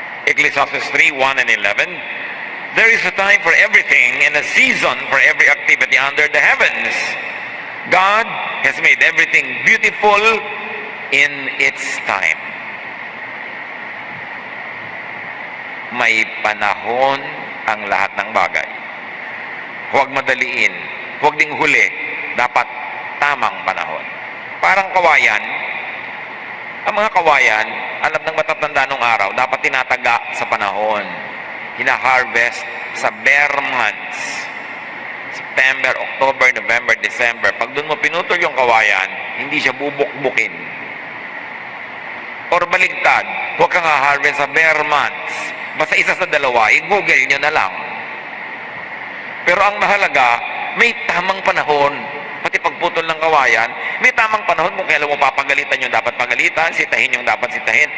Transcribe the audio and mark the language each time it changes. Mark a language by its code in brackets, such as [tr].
[en] Ecclesiastes 3:1 and 11, there is a time for everything and a season for every activity under the heavens. God has made everything beautiful in its time. [tl] May panahon ang lahat ng bagay. Huwag madaliin, huwag ding huli, dapat tamang panahon. Parang kawayan, ang mga kawayan, alam ng matatanda nung araw, dapat tinataga sa panahon. Hina-harvest sa [en] bare months. September, October, November, December. [tl] Pag doon mo pinutol yung kawayan, hindi siya bubukbukin. Or baligtad, huwag kang ha-harvest sa [en] bare months. [tl] Basta isa sa dalawa, i-google nyo na lang. Pero ang mahalaga, May tamang panahon. Pati pagputol ng kawayan, may tamang panahon kung kailan mo papagalitan yung dapat pagalitan, sitahin yung dapat sitahin.